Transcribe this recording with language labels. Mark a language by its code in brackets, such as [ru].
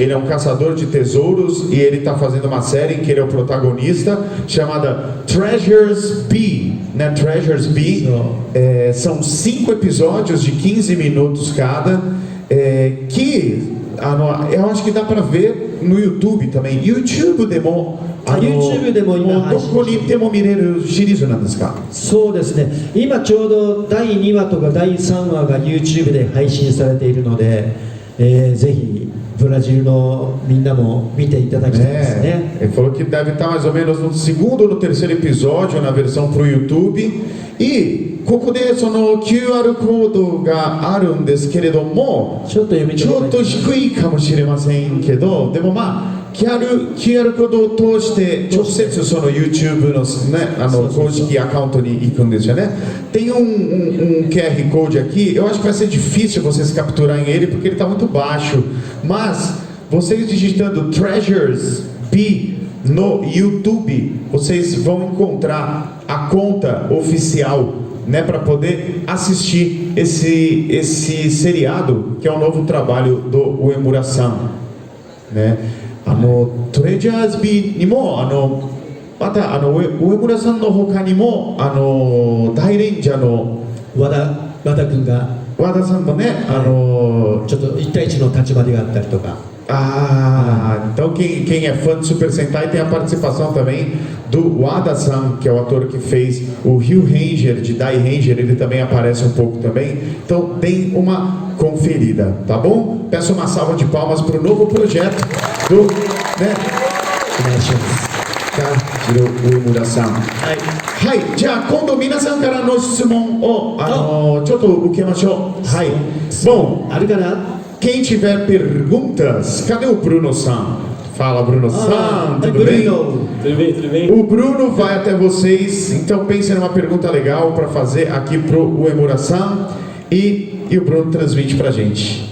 [pt] Ele é um caçador de tesouros e ele está fazendo uma série em que ele é o protagonista, chamada Treasures B, né? Treasures B. São 5 episódios de 15 minutos cada, que eu acho que dá para ver no YouTube também. [ja] YouTube でも YouTube でも今配信してどこに行っても見れるシリーズなんですか？そうですね、今ちょうど第2話とか第3話が YouTube で配信されているので、ぜひブラジルのみんなも見ていただきたいですね。 [pt] Ele falou que deve estar mais ou menos no segundo ou no terceiro episódio na versão para o YouTube. [ja] E ここでその QR コードがあるんですけれども、ちょっと読みちょっと低いかもしれませんけど、でもQR コードを通して直接その YouTube の、ね、公式アカウントに行くんですよね。 [pt] Tem QR Code aqui, eu acho que vai ser difícil vocês capturarem ele porque ele está muito baixo, mas vocês digitando Treasures B no YouTube, vocês vão encontrar a conta oficial, né, para poder assistir esse seriado, que é um novo trabalho do Uemura-san, né? [ja] トレジャーズビーにもまた上村さんの他にも大レンジャーの和田君が和田さんもね、ちょっと1対1の立場であったりとか。 [pt] Então quem é fã de Super Sentai tem a participação também do Wada-san, que é o ator que fez o Ryu Ranger de Dai Ranger, ele também aparece um pouco também. Então tem uma conferida, tá bom? Peço uma salva de palmas para o novo projeto do, né? [ja] うむらさん。はい、じゃあ今度皆さんからの質問をちょっと受けましょう。 [pt] はい。Bom, [ja] あるかな？ [pt] quem tiver perguntas, cadê o Bruno-san? Fala, Bruno-san, tudo bem? Tudo bem, tudo bem? O Bruno vai até vocês, então pensem numa pergunta legal para fazer aqui pro Uemura-san e o Bruno transmite pra gente.